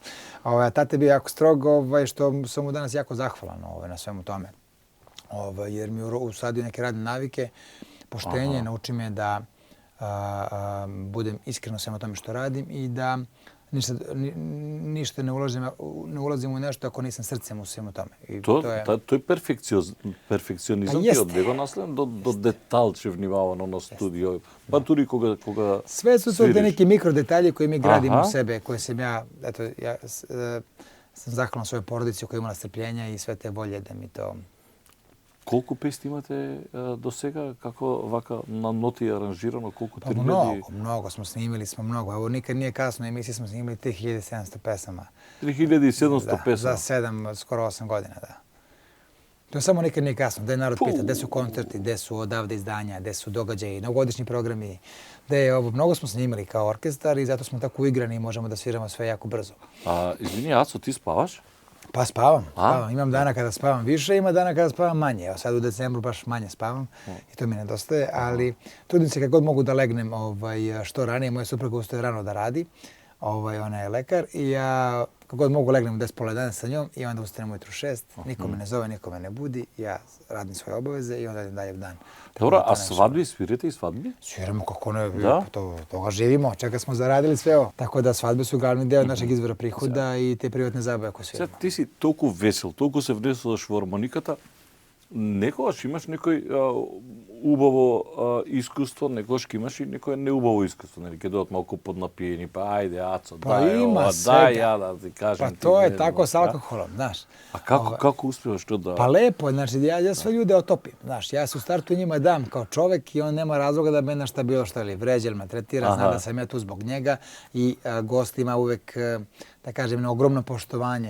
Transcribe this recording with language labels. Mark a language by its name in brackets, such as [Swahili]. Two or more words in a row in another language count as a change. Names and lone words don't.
[Serbian] A tata je bio jako strog, što sam mu danas jako zahvalan na svemu tome. Jer mi je usadio neke radne navike, poštenje, nauči me da budem iskren svemu tome što radim i da ništa ne ulazim u nešto ako nisam srcem u svemu tome. I [Macedonian] Тој перфекционизам ти Па од него наследен до деталчев нива на студио. Па тури кога [Serbian] Sve su to te [Macedonian] свириш. [Serbian] neki mikro detalji koje mi gradimo Aha. u sebe, koje sam ja sam zahvalan svojoj porodici koja je imala strpljenja i sve te volje da mi to... [Macedonian] Колку песни имате до сега? Како вака на ноти аранжирано? Колку [Serbian] Pa 3000? mnogo smo snimili, mnogo. Evo nikad nije kasno, emisiji smo snimili 3700 pesama. [Macedonian] 3700 песни. [Serbian] Za 7, skoro 8 godina, da. To samo nikad nije kasno. Da je narod pita, gde su koncerti, gde su odavde izdanja, gde su događaji, novogodišnji programi. Mnogo smo snimali kao orkestar i zato smo tako uigrani i možemo da sviramo sve jako brzo. [Macedonian] Извини, Ацо, ти спаваш? [Serbian] Pa spavam. Imam dana kada spavam više, ima dana kada spavam manje. Evo sad u decembru baš manje spavam i to mi nedostaje, ali trudim se kako god mogu da legnem što ranije. Moja supruga ustaje rano da radi, ona je lekar i ja kako god mogu legnem u 10 pola 11 sa njom i onda ustanem ujutru 6, niko me ne zove, niko me ne budi, ja radim svoje obaveze i onda idem dalje u dan. [Macedonian] Добро, а свадби, свирите и свадби? [Serbian] Sviramo kako ne, Da? toga živimo, čega smo zaradili sve ovo. Tako da svadbe su glavni deo našeg izvora prihoda i te privatne zabave koje [Macedonian] Сега [Serbian] sviramo. [Macedonian] ти си толку весел, толку се внесуваш во хармониката, некогаш имаш некој убаво искуство, некогаш имаш и некој неубаво искуство, нели ќе дојдат малку поднапиени, па ајде Ацо, [Serbian] Pa [Macedonian] дај [Serbian] ima [Macedonian] ова, [Serbian] svega. [Macedonian] дај ја да ти кажем. [Serbian] Pa [Macedonian] ти [Serbian] to je [Macedonian] не [Serbian] tako [Macedonian] знам, [Serbian] s [Macedonian] да? [Serbian] alkoholom, znaš. A kako uspevаш to da... Pa lepo, znači ja sve ljude otopim, znaš, ja se u startu njima dam kao čovek i on nema razloga da me na šta bilo što ili vređa ili maltretira, zna da sam ja tu zbog njega i gost ima uvek, da kažem, ogromno poštovanje.